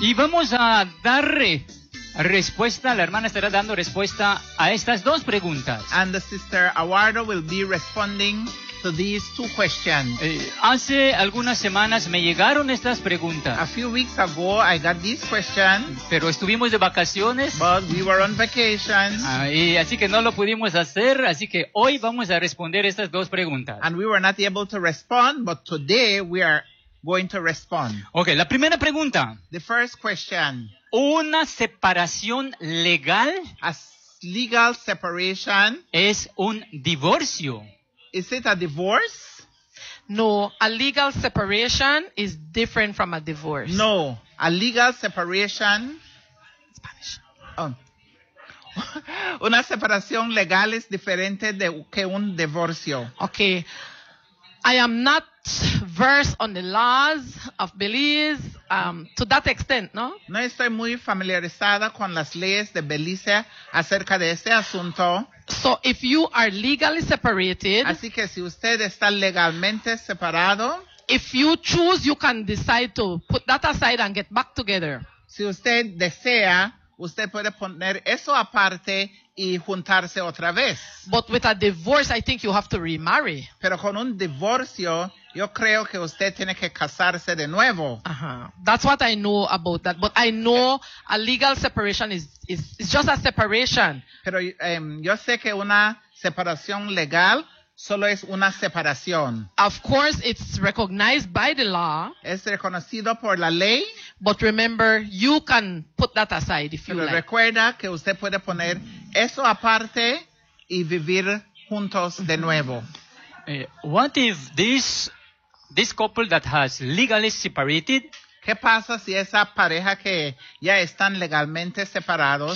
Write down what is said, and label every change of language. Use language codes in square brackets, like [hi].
[es] Y vamos a darle respuesta, la hermana estará dando respuesta a estas dos preguntas. [en] And the sister Awardo will be responding to these two questions. [es] Hace algunas semanas me llegaron estas preguntas. [en] A few weeks ago I got this question. [es] Pero estuvimos de vacaciones. [en] But we were on vacation. [es] Así que no lo pudimos hacer, así que hoy vamos a responder estas dos preguntas. [en] And we were not able to respond, but today we are going to respond. [es] Okay, la primera pregunta. [en] The first question. [es] ¿Una separación legal? [en] A legal separation. [es] ¿Es un divorcio? [en] Is it a divorce? No, a legal separation is different from a divorce. No, a legal separation. Spanish. Oh. [es] Una separación legal es diferente de que un divorcio. Okay. [en] I am not versed on the laws of Belize to that extent, no? [es] No estoy muy familiarizada con las leyes de Belice acerca de este asunto. [en] So if you are legally separated, [es] así que si usted está legalmente separado, [en] if you choose, you can decide to put that aside and get back together. [es] Si usted desea, usted puede poner eso aparte y juntarse otra vez. [en] But with a divorce, I think you have to remarry. [es] Pero con un divorcio, yo creo que usted tiene que casarse de nuevo. [en] Uh-huh. That's what I know about that. But I know a legal separation is just a separation. [es] Pero yo sé que una separación legal solo es una separación. [en] Of course, it's recognized by the law. [es] Es reconocido por la ley. [en] But remember, you can put that aside if [es] pero [en] you like. [es] Recuerda que usted puede poner eso aparte y vivir juntos de nuevo. [en] What if this couple that has legally separated? [es] ¿Qué pasa si esa pareja que ya están legalmente separados